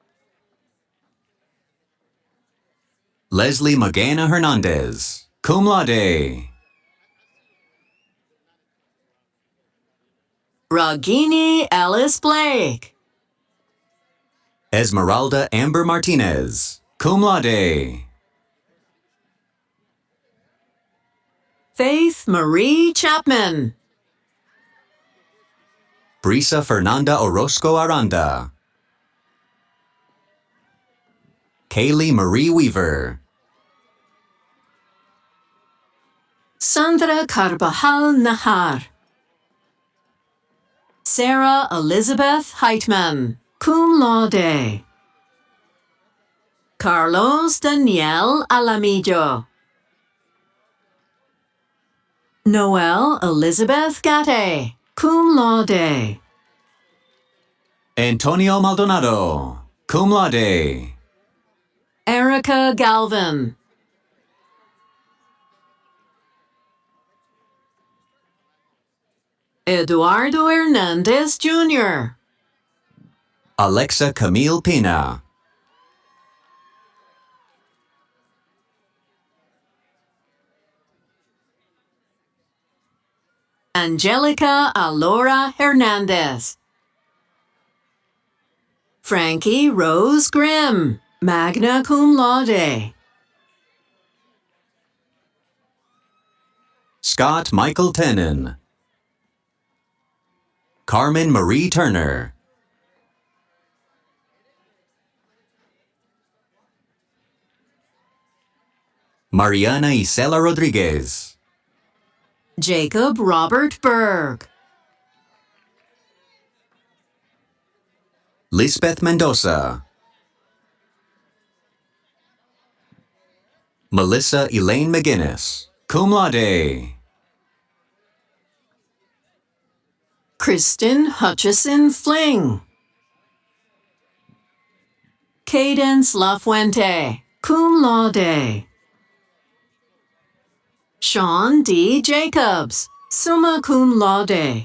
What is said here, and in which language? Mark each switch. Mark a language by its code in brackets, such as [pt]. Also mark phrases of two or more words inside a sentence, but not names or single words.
[en] Leslie Magana Hernandez, [la] cum laude. [en] Ragini Ellis Blake. Esmeralda Amber Martinez, [la] cum laude. [en] Faith Marie Chapman. Brisa Fernanda Orozco Aranda. Kaylee Marie Weaver. Sandra Carbajal Nahar. Sarah Elizabeth Heitman, [la] cum laude. [en] Carlos Daniel Alamillo. Noelle Elizabeth Gate, [la] cum laude. [en] Antonio Maldonado, [la] cum laude. [en] Erica Galvin. Eduardo Hernandez Jr. Alexa Camille Pina. Angelica Alora Hernandez. Frankie Rose Grimm, [la] magna cum laude. [en] Scott Michael Tenon. Carmen Marie Turner. Mariana Isela Rodriguez. Jacob Robert Berg. Lisbeth Mendoza. Melissa Elaine McGinnis, [la] cum laude. [en] Kristen Hutchison Fling. Cadence Lafuente, [la] cum laude. [en] Sean D. Jacobs, [la] summa cum laude.